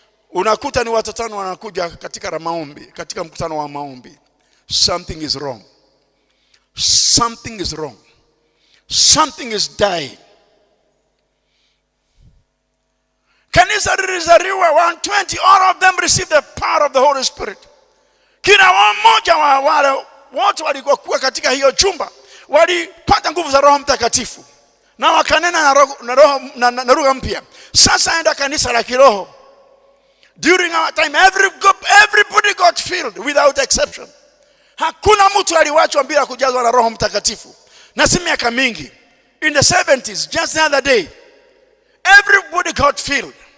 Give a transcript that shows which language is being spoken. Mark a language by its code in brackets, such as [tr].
[sw] Unakuta ni watu 5 wanakuja katika maombi, katika mkutano wa maombi. [en] Something is wrong. Something is wrong. Something is dying. [sw] Kanisa lilizaliwa [en] 120, all of them received the power of the Holy Spirit. [sw] Kila mmoja wa wale wote walikuwa katika hiyo chumba walipata nguvu za Roho Mtakatifu na wakanena na lugha mpya. Sasa enda kanisa la kiroho. [en] During our time, everybody got filled without exception. [sw] Hakuna mtu aliwachwa bila kujazwa na Roho Mtakatifu. Na si miaka mingi. [en] In the 70s, just the other day, everybody got filled.